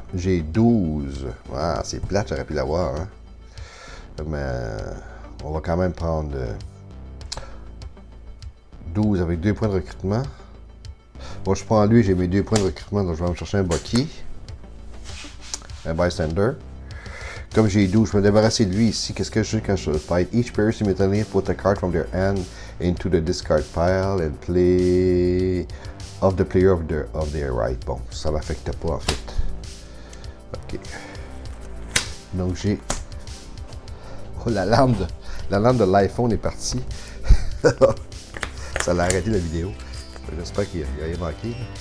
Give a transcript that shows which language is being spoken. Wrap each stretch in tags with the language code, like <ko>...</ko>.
<fr>J'ai 12. Ah, c'est plate, j'aurais pu l'avoir. Hein? Mais on va quand même prendre 12 avec 2 points de recrutement. Bon, je prends lui, j'ai mes 2 points de recrutement, donc je vais me chercher un Bucky. Un bystander. Comme j'ai 12, je vais me débarrasser de lui ici. Qu'est-ce que je fais quand je fight?</fr> <en>Each player simultaneously put a card from their hand into the discard pile and play of the player of their right.</en> <fr>Bon, ça ne m'affecte pas en fait. Ok. Donc j'ai... Oh, la lampe de l'iPhone est partie. Ça l'a arrêté la vidéo. J'espère qu'il n'y a rien manqué.</fr>